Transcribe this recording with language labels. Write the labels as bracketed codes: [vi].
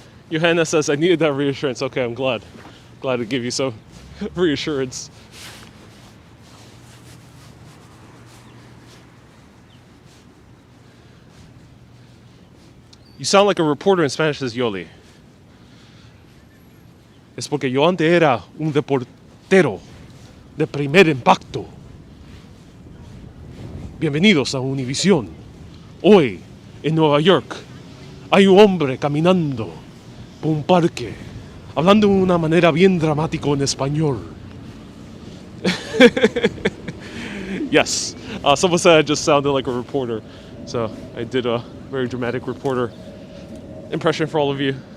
[en] Johanna says, I needed that reassurance. Okay, I'm glad. Glad to give you some reassurance. You sound like a reporter in Spanish, says Yoli. [es] Es porque yo antes era un reportero de primer impacto. Bienvenidos a Univisión. Hoy, en Nueva York, hay un hombre caminando por un parque, hablando de una manera bien dramática en español. [en] Yes, someone said I just sounded like a reporter, so I did a very dramatic reporter impression for all of you.